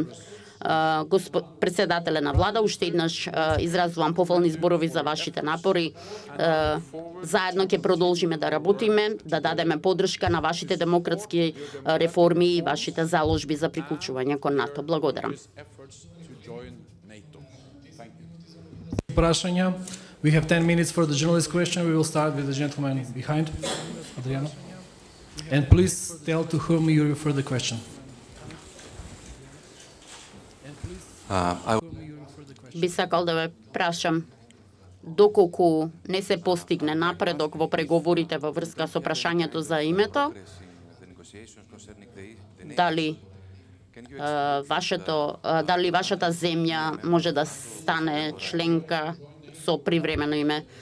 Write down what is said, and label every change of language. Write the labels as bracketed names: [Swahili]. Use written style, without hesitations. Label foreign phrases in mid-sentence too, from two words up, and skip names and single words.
[Macedonian] Председателе на влада, уште еднаш изразувам пофални зборови за вашите напори. Заедно ќе продолжиме да работиме, да дадеме поддршка на вашите демократски реформи и вашите заложби за приклучување кон НАТО. Благодарам. Прашања. [English] We have 10 minutes for the journalist question. We will start with the gentleman behind. Adriano. And please tell to whom you refer the question. [Macedonian] Би сакал да ве прашам, доколку не се постигне напредок во преговорите во врска со прашањето за името, дали вашата земја може да стане членка со привремено име?